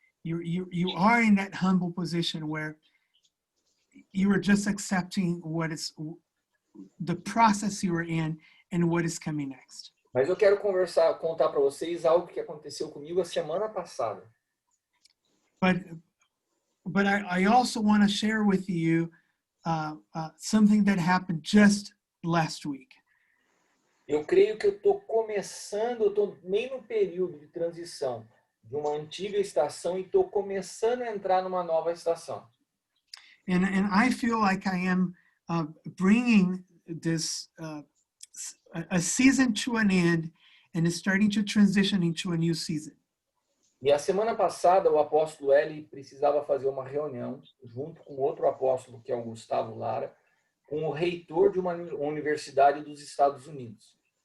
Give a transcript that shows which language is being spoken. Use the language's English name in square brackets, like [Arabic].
[English] You are in that humble position where you are just accepting what is the process you are in and what is coming next. [Portuguese] Mas eu quero contar para vocês algo que aconteceu comigo a semana passada. [English] But I also want to share with you something that happened just last week. [Portuguese] Eu creio que eu estou meio no período de transição de uma antiga estação e estou começando a entrar numa nova estação. [English] And I feel like I am bringing this a season to an end and is starting to transition into a new season. [Portuguese] E a semana passada o apóstolo Eli precisava fazer uma reunião junto com outro apóstolo, que é o Gustavo Lara, com o reitor de uma universidade dos Estados Unidos.